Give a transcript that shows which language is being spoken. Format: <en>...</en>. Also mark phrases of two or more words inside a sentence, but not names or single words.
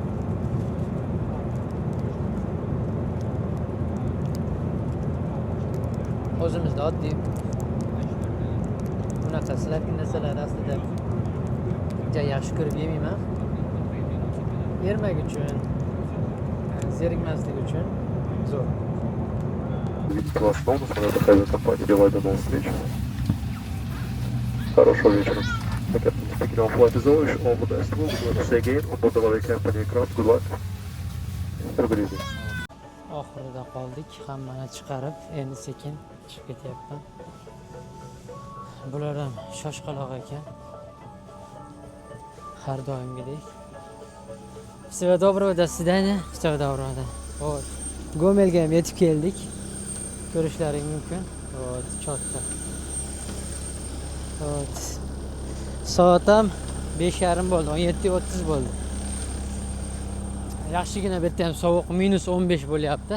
<uz>O'zimizda oddiy bunaqa sladkий narsalar aslida juda yaxshi ko'rib yemayman. Yermak uchun, zerikmaslik uchun zo'r.</uz> <ru>Видите вас снова, смотря авиакомпания «Делай» до новых встреч. Хорошего вечера.</ru> <en>Speaking of flight reservation, all the best. We'll see again on board the aviacompany aircraft. Good luck. Have a good evening.</en> <uz>Oxirida qoldik. Hammani chiqarib, endi sekin chiqib ketyapman. Bular ham shoshqaloq ekan. Har doimgidek.</uz> <ru>Всего доброго, до свидания. Всего доброго. Вот.</ru> <uz>Gomelga ham yetib keldik. Ko'rishlaring mumkin. Вот, chotda. Вот. Soat ham 5:30 bo'ldi, 17:30 bo'ldi. Yaxshigina bu yerda ham sovuq, -15 bo'lyapti.</uz>